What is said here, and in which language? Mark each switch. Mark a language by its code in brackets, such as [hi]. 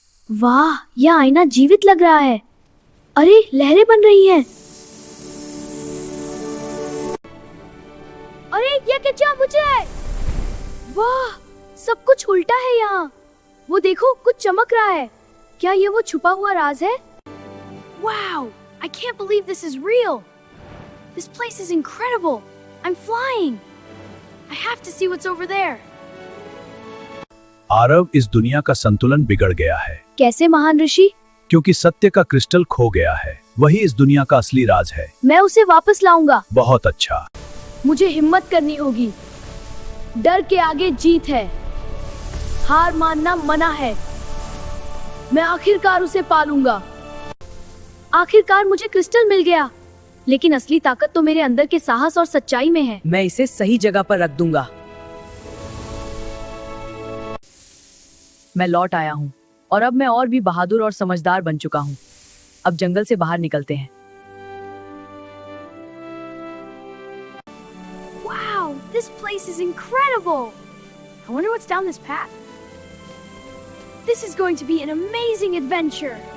[hi] वाह, यह आईना जीवित लग रहा है। अरे, लहरें बन रही हैं। अरे, यह क्या मुझे है? वाह, सब कुछ उल्टा है यहाँ। वो देखो, कुछ चमक रहा है। क्या ये वो छुपा हुआ राज है? [en] Wow, I can't believe this is real. This place is incredible. I'm flying. I have to see what's over there. [hi] Aarav, इस दुनिया का संतुलन बिगड़ गया है। कैसे महान ऋषि? क्योंकि सत्य का क्रिस्टल खो गया है। वही इस दुनिया का असली राज है। मैं उसे वापस लाऊंगा। बहुत अच्छा। मुझे हिम्मत करनी होगी। डर के आगे जीत है। हार मानना मना है। मैं आखिरकार उसे पालूंगा। आखिरकार मुझे क्रिस्टल मिल गया, लेकिन असली ताकत तो मेरे अंदर के साहस और सच्चाई में है। मैं इसे सही जगह पर रख दूंगा। मैं लौट आया हूँ और अब मैं और भी बहादुर और समझदार बन चुका हूँ। अब जंगल से बाहर निकलते हैं। [en] Wow, this place is incredible. I wonder what's down this path. This is going to be an amazing adventure.